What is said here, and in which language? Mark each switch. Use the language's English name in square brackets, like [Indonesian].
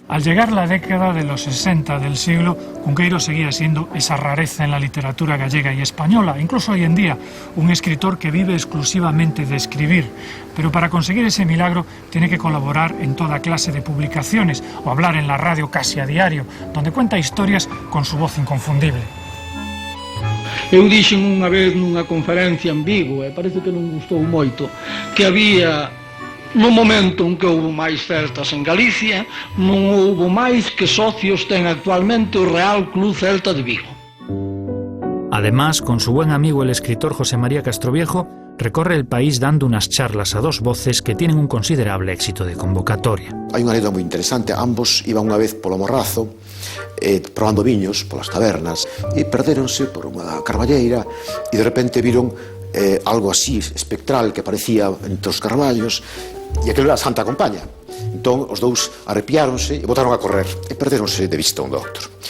[Spanish] Al llegar la década de los 60 del siglo, Cunqueiro seguía siendo esa rareza en la literatura gallega y española, incluso hoy en día, un escritor que vive exclusivamente de escribir. Pero para conseguir ese milagro tiene que colaborar en toda clase de publicaciones o hablar en la radio casi a diario, donde cuenta historias con su voz inconfundible. [Galician] Eu dixen unha vez nunha conferencia en Vigo, e parece que non gustou moito, que había, no momento en que houve máis celtas en Galicia, non houve máis que socios ten actualmente o Real Club Celta de Vigo. [Spanish] Además, con su buen amigo el escritor José María Castroviejo, recorre el país dando unas charlas a dos voces que tienen un considerable éxito de convocatoria. [Galician] Hai unha anécdota moi interesante. Ambos iban unha vez polo Morrazo, probando viños polas tabernas, e perdéronse por unha carballeira e de repente viron algo así espectral que aparecía entre os carballos, e aquilo era a Santa Compaña. Entón os dous arrepiáronse e botaron a correr e perdéronse de vista un do outro.